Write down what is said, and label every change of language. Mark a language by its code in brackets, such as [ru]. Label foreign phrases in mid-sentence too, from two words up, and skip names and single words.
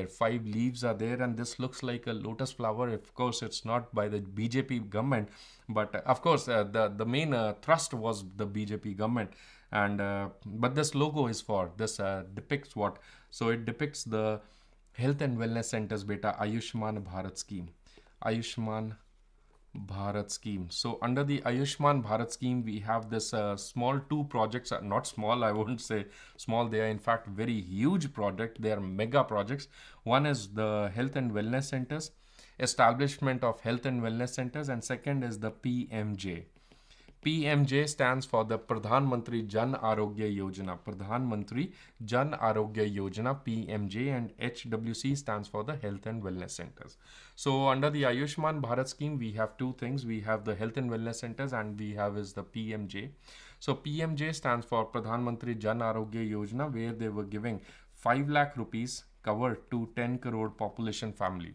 [en] 5 leaves are there, and this looks like a lotus flower. Of course, it's not by the BJP government, but of course, the main thrust was the BJP government. And but this logo is for this depicts what? So it depicts the health and wellness centers, beta. Ayushman Bharat scheme. Ayushman Bharat scheme. So under the Ayushman Bharat scheme, we have this small 2 projects. Not small, I wouldn't say small. They are in fact very huge project. They are mega projects. One is the health and wellness centers, establishment of health and wellness centers, and second is the PMJ. PMJ stands for the Pradhan Mantri Jan Arogya Yojana. Pradhan Mantri Jan Arogya Yojana, PMJ, and HWC stands for the Health and Wellness Centers. So under the Ayushman Bharat scheme, we have 2 things. We have the Health and Wellness Centers, and we have is the PMJ. So PMJ stands for Pradhan Mantri Jan Arogya Yojana, where they were giving 5 lakh rupees covered to 10 crore population families.